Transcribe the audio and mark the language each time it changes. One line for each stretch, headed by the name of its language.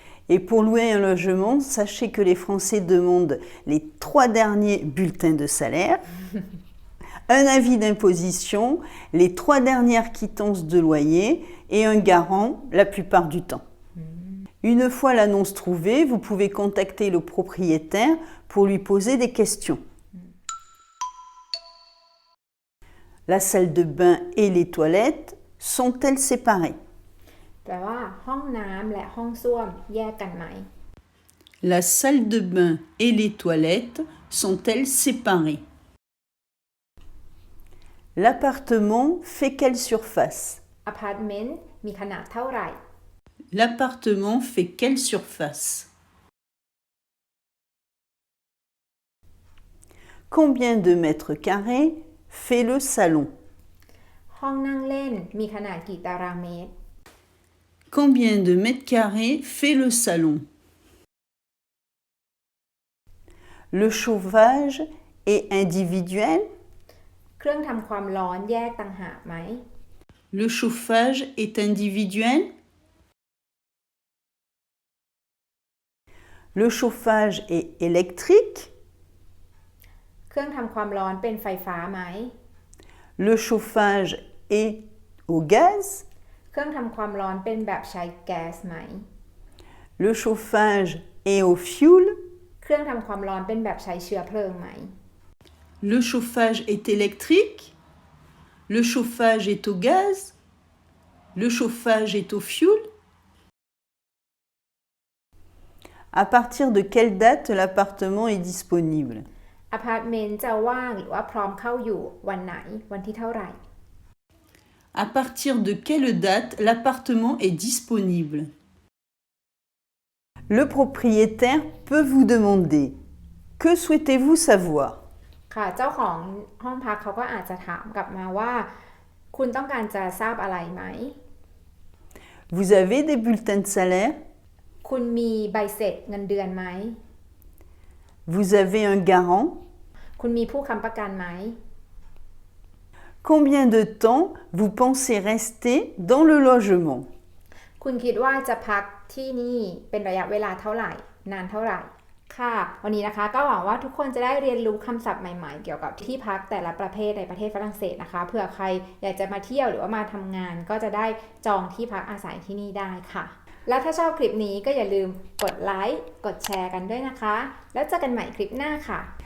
French: Et pour louer un logement, sachez que les Français demandent les 3 derniers bulletins de salaire, un avis d'imposition, les 3 dernières quittances de loyer et un garant la plupart du temps. Une fois l'annonce trouvée, vous pouvez contacter le propriétaire pour lui poser des questions. La salle de bain et les toilettes sont-elles séparées?
Thai: แปลว่าห้องน้ำและห้องส้วมแยกกันไหม
French: La salle de bain et les toilettes sont-elles séparées? L'appartement fait quelle surface?
Thai: อพาร์ตเมนต์มีขนาดเท่าไหร่
French: L'appartement fait quelle surface? Combien de mètres carrés fait le salon?
Thai: ห้องนั่งเล่นมีขนาดกี่ตารางเมตร
French: Combien de mètres carrés fait le salon? Le chauffage est individuel?
Thai: เครื่องทำความร้อนแยกต่างหากไหม
French: Le chauffage est individuel? Le chauffage est électrique?
Thai: เครื่องทำความร้อนเป็นไฟฟ้าไหม
French: Le chauffage est au gaz?
Thai: เครื่องทำความร้อนเป็นแบบใช้แก๊สไหม
French: Le chauffage est au fioul?
Thai: เครื่องทำความร้อนเป็นแบบใช้เชื้อเพลิงไหม
French: Le chauffage est électrique? Le chauffage est au gaz? Le chauffage est au fioul? À partir de quelle date l'appartement est disponible?
Thai: อพาร์ตเมนต์จะว่างหรือว่าพร้อมเข้าอยู่วันไหนวันที่เท่าไหร่
French: À partir de quelle date l'appartement est disponible? Le propriétaire peut vous demander: que souhaitez-vous savoir?
Thai: ค่ะเจ้าของห้องพักเขาก็อาจจะถามกลับมาว่า คุณต้องการจะทราบอะไรไหม
French: Vous avez des bulletins de salaire?
Thai: คุณมีใบเสร็จเงินเดือนไหม
French: Vous avez un garant?
Thai: คุณมีผู้ค้ำประกันไหม
French: Combien de temps vous pensez rester dans le logement?
Thai: คุณคิดว่าจะพักที่นี่เป็นระยะเวลาเท่าไหร่นานเท่าไหร่ค่ะวันนี้นะคะก็หวังว่าทุกคนจะได้เรียนรู้คำศัพท์ใหม่ๆเกี่ยวกับที่พักแต่ละประเภทในประเทศฝรั่งเศสนะคะเผื่อใครอยากจะมาเที่ยวหรือว่ามาทำงานก็จะได้จองที่พักอาศัยที่นี่ได้ค่ะและถ้าชอบคลิปนี้ก็อย่าลืมกดไลค์กดแชร์กันด้วยนะคะแล้วเจอกันใหม่คลิปหน้าค่ะ